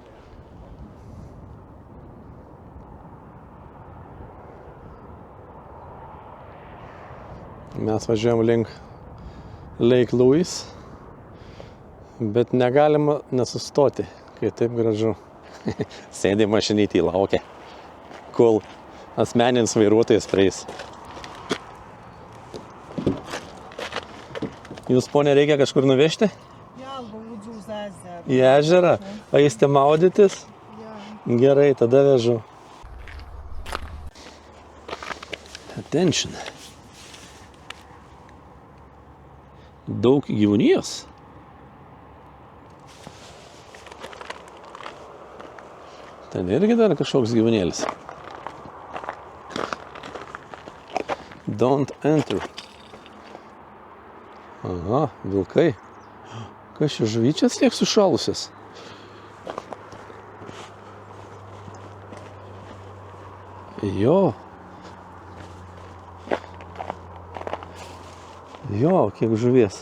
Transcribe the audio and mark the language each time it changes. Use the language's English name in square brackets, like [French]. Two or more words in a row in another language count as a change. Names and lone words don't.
[Lithuanian] Mes važiuojam link Lake Louise, bet negalima nesustoti, kai taip gražu. Sėdi mašinytį, laukia, kol asmeninis vairuotojas prieis. Jūs, ponė, reikia kažkur nuvežti? [Latvian] Jā, lūdzu uz ezeru. [Lithuanian] Į ežerą? O eisite maudytis? [Latvian] Jā. [Lithuanian] Gerai, tada vežu. Attention. daug gyvūnijos. Ten irgi dar kažkoks gyvūnėlis. [English] Don't enter. [Lithuanian] Aha, vilkai. Kas čia žuvyčias tiek sušalusias? Jo. Jo, kiek žuvies.